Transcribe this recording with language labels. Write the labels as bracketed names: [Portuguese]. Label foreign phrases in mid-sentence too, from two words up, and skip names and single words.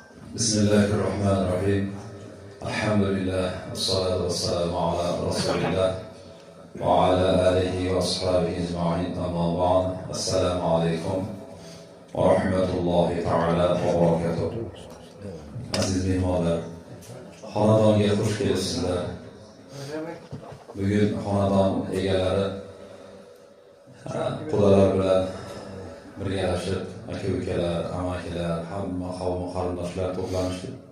[Arabic] بسم الله الرحمن الرحيم. الحمد لله والصلاة والسلام على رسول الله وعلى آله وأصحابه أجمعين. أما بعد. السلام عليكم ورحمة الله تعالى وبركاته. [Uzbek] Aziz mehmonlar, xonadonga xush kelibsizlar. Bugun xonadon egalari qudalar bilan birgalashib, aka-ukalar, amakilar, hamma qavm qarindoshlar to'planishdi.